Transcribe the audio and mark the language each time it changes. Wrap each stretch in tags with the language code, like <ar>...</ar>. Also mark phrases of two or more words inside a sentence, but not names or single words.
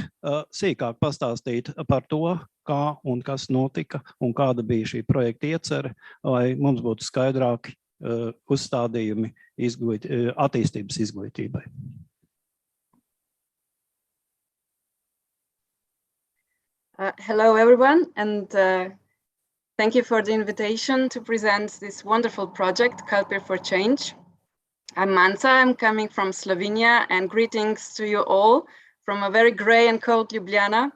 <lv>sīkāk pastāstīt par to, kā un kas notika un kāda bija šī projekta iecere, lai mums būtu skaidrāki uzstādījumi attīstības izglītībai.</lv> <en>Hello everyone, and thank you for the invitation to present this wonderful project, Culture for Change. I'm Manca, I'm coming from Slovenia, and greetings to you all from a very gray and cold Ljubljana.</en>